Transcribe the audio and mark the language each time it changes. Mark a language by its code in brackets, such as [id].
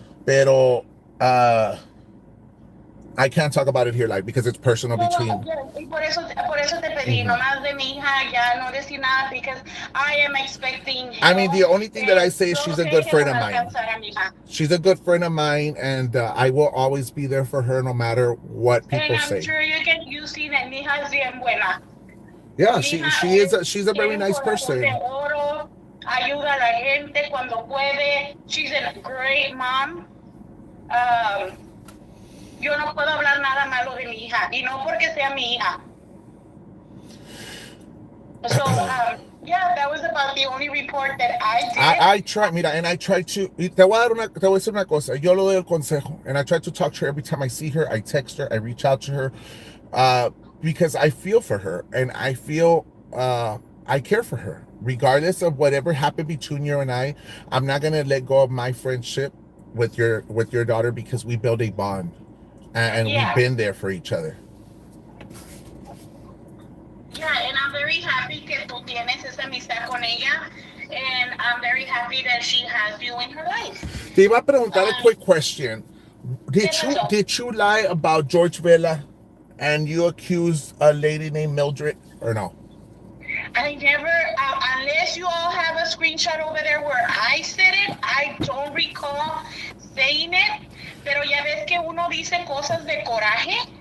[en] Pero I can't talk about it here, like, because it's personal between. [es] Por eso te pedí, nomás de mi hija, ya no decir nada, [en] because I am expecting. I mean, the only thing that I say is she's a good friend of mine. She's a good friend of mine, and I will always be there for her, no matter what people say. And I'm sure you see that [es] mi hija es bien buena. [en] Yeah, she's a very nice person. [es] Ayuda a la gente cuando puede. [en] She's a great mom. [es] Yo no puedo hablar nada malo de mi hija, y no porque sea mi hija. [en] So, yeah, that was about the only report that I did. I try, [es] mira, [en] and I try to, [es] te voy a decir una cosa, yo le doy el consejo, [en] and I try to talk to her every time I see her, I text her, I reach out to her, because I feel for her, and I feel, I care for her. Regardless of whatever happened between you and I'm not going to let go of my friendship with your daughter, because we build a bond. And we've been there for each other. Yeah, and I'm very happy [es] que tú tienes esa amistad con ella, [en] and I'm very happy that she has you in her life. [es] Te iba a preguntar [en] a quick question. Did you lie about George Vela, and you accused a lady named Mildred, or no? I never, unless you all have a screenshot over there where I said it, I don't recall saying it. [es] Pero ya ves que uno dice cosas de coraje.